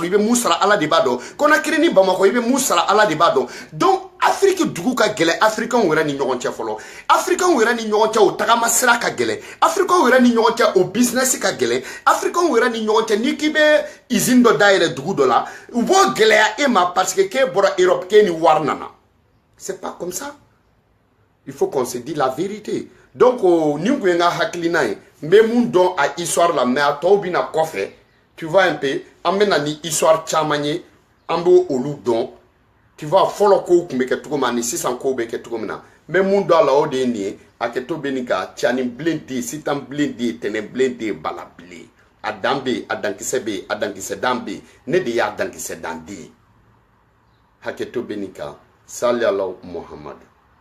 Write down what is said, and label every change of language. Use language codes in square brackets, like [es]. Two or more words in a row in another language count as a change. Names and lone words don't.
[bm] i bɛ mun sara Ala de b'a dɔn Conakry ni Bamako i bɛ mun sara Ala de b'a dɔn donc Afrique dugu ka gɛlɛn Africains yɛrɛ ni ɲɔgɔn cɛ fɔlɔ Africains yɛrɛ ni ɲɔgɔn cɛ o tagama sira ka gɛlɛn Africains yɛrɛ ni ɲɔgɔn cɛ o business ka gɛlɛn Africains yɛrɛ ni ɲɔgɔn cɛ ni k'i bɛ usine dɔ dayɛlɛ dugu dɔ la u b'o gɛlɛya e ma [fr] parce que [bm] k'e bɔra Europe k'e ni wari nana [fr] c'est pas comme ça il faut qu'on se dise la vérité donc [bm] ni kun ye n ka hakilina ye n bɛ mun dɔn a histoire la mais a tɔw bɛna kɔfɛ [fr] tu vois un peu [bm] an bɛna ni histoire caman ye an b'o olu dɔn [fr] tu vois [bm] fɔlɔ kow tun bɛ kɛ cogo min ani sisan kow bɛ kɛ cogo min na n bɛ mun dɔn a la o de ye nin ye a kɛtɔ bɛ nin ka cani bilen den sitan bilen den tɛnɛ bilen den bala bilen a dan bɛ yen a dankisɛ bɛ yen a dankisɛ dan bɛ yen ne de y'a dankisɛ dan den hakɛto bɛ nin kan sali ala Muhamadu